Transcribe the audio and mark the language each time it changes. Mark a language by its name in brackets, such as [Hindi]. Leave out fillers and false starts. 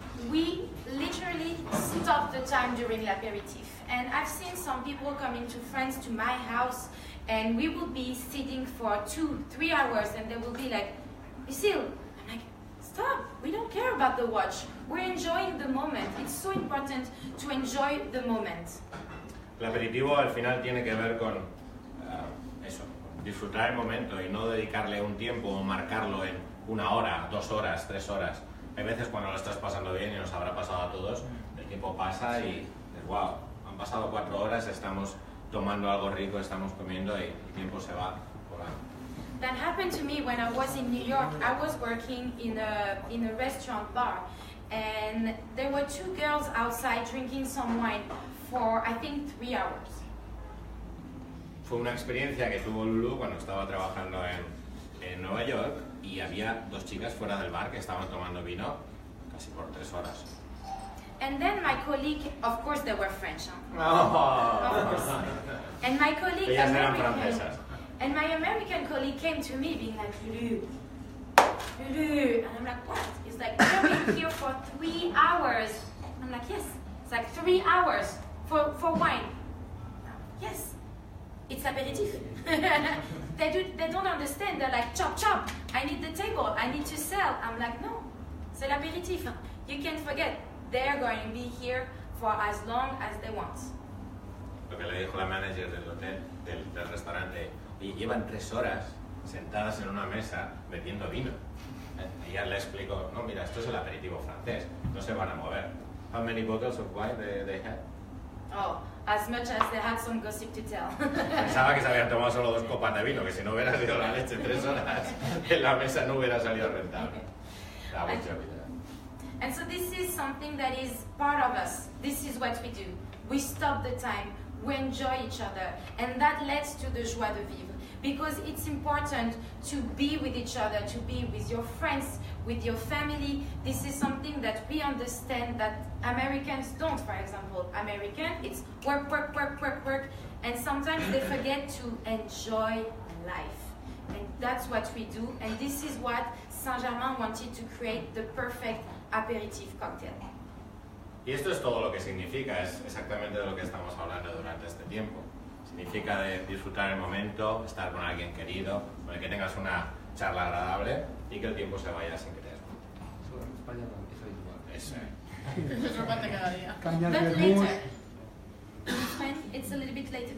[English] We literally stop the time during l'apéritif, and I've seen some people coming to France to my house and we will be sitting for 2-3 hours and they will be like, Lucille, I'm like, stop, we don't care about the watch, we're enjoying the moment. It's so important to enjoy the moment. [Spanish] El aperitivo al final tiene que ver con eso, disfrutar el momento y no dedicarle un tiempo o marcarlo en 1 hora, 2 horas, 3 horas. Hay veces cuando lo estás pasando bien y nos habrá pasado a todos, el tiempo pasa y dices, wow, han pasado 4 horas, estamos tomando algo rico, estamos comiendo y el tiempo se va volando. [English] That happened to me when I was in New York. I was working in a restaurant bar, and there were 2 girls outside drinking some wine for, I think, 3 hours. [Spanish] Fue una experiencia que tuvo Lulu cuando estaba trabajando en Nueva York y había 2 chicas fuera del bar que estaban tomando vino casi por 3 horas. [English] And then my colleague, of course they were French, Oh. of course. And my colleague, [Spanish] Ellas eran francesas. [English] and my American colleague came to me being like, Lulu, and I'm like, what? He's like, we've been here for 3 hours. I'm like, yes. It's like 3 hours for wine. Yes, it's aperitif. They don't understand. They're like, chop, chop. I need the table. I need to sell. I'm like, no, [French] c'est l'apéritif. [English] You can't forget. They're going to be here for as long as they want. [Spanish] Lo que le dijo la manager del hotel, del restaurante, y llevan 3 horas sentadas en una mesa bebiendo vino. Y ella le explicó, no, mira, esto es el aperitivo francés, no se van a mover. [English] How many bottles of wine they had? Oh, as much as they had some gossip to tell. [Spanish] Pensaba que se habían tomado solo 2 copas de vino, que si no hubiera sido la leche 3 horas en la mesa no hubiera salido rentable. [English] And so this is something that is part of us. This is what we do. We stop the time, we enjoy each other, and that leads to the joie de vivre. because it's important to be with each other, to be with your friends, with your family. This is something that we understand that Americans don't, for example. American, it's work, work, work, work, work, and sometimes they forget to enjoy life. And that's what we do, and this is what Saint-Germain wanted to create, the perfect aperitif cocktail. [Spanish] Y esto es todo lo que significa, es exactamente de lo que estamos hablando durante este tiempo. Significa de disfrutar el momento, estar con alguien querido, con el que tengas una charla agradable y que el tiempo se vaya sin querer. Eso en España también es habitual. Eso. Es otro parte cada día. Cambiar [English] But [Spanish] de mood. [English] later, in Spain, it's a little bit later.